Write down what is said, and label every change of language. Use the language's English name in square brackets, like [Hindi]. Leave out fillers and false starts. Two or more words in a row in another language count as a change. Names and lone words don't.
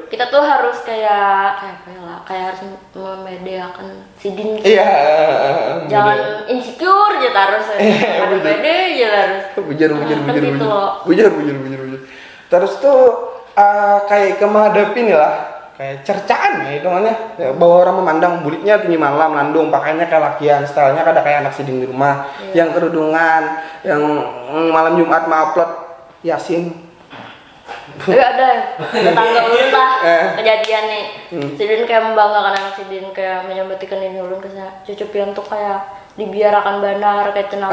[Banjar] Kita tuh harus kayak apa ya lah, kayak harus memediakan sidin. iya Jangan insecure aja harus. Ada bener. pede aja harus. bujar Kan gitu loh. bujar terus tuh kayak menghadapi nih lah kayak cercaan ya hitungannya ya, bahwa orang memandang bulitnya tinggi malam landung pakainya kayak lakian stylenya kada kayak anak siding di rumah yang kerudungan yang malam Jumat upload Yasin Ada tetangga ulun lah kejadian nih. Hmm. Sidin kayak membanggakan anak Sidin kayak menyambatikan ini ulun ke cucu pian tuh kayak dibiarakan banar kayak tenang.